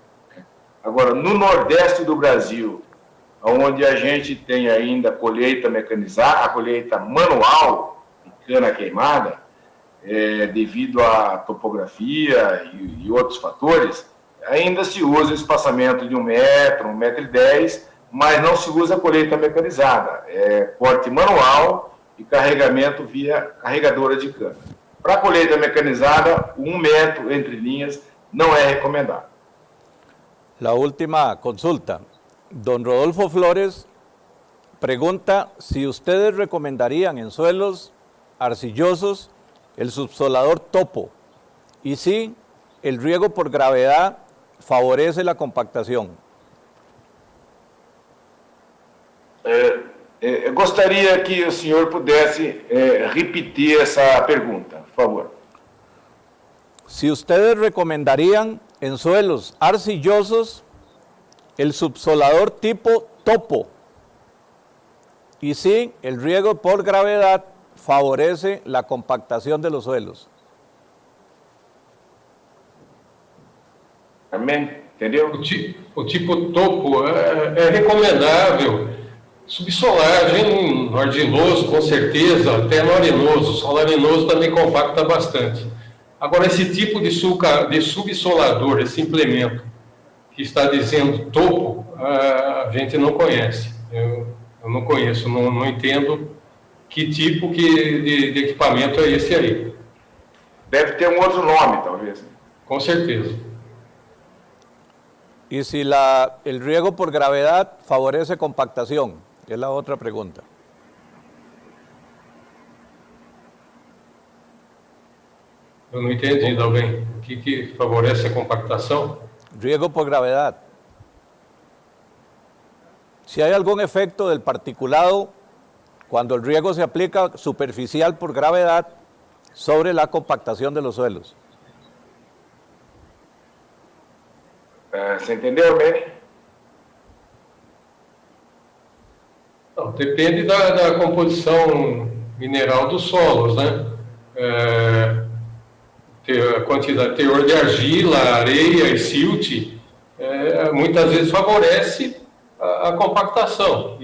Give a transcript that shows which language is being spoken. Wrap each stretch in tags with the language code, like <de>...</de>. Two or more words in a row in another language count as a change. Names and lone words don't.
<pt>Agora, no Nordeste do Brasil, onde a gente tem ainda colheita mecanizada, a colheita manual de cana queimada, devido à topografia e outros fatores, ainda se usa espaçamento de 1 metro, 1,10 m, mas não se usa colheita mecanizada. É corte manual e carregamento via carregadora de cana. Para colheita mecanizada, 1 metro entre linhas não é recomendado.</pt> <es>La última consulta. Don Rodolfo Flores pregunta si ustedes recomendarían en suelos arcillosos el subsolador topo y si el riego por gravedad favorece la compactación.</es> <pt>Eu gostaria que o senhor pudesse repetir essa pergunta, por favor.</pt> <es>Si ustedes recomendarían en suelos arcillosos el subsolador tipo topo y si el riego por gravedad favorece la compactación de los suelos.</es> <pt>Amém? Entendeu? O tipo topo é recomendável. Subsolagem no argiloso, com certeza, até no arenoso. O solo arenoso também compacta bastante. Agora, esse tipo de subsolador, esse implemento que está dizendo topo, a gente não conhece. Eu não conheço, não entendo que tipo de equipamento é esse aí. Deve ter um outro nome, talvez. Com certeza.</pt> <es>Y si el riego por gravedad favorece compactación, es la otra pregunta.</es> <pt>Eu não entendi, Dalben. O que favorece a compactação?</pt> <es>Riego por gravedad. Si hay algún efecto del particulado cuando el riego se aplica superficial por gravedad sobre la compactación de los suelos.</es> <pt>Você entendeu, Benny? Não, depende da composição mineral dos solos, né? A quantidade, teor de argila, areia e silt, muitas vezes favorece a compactação.</pt>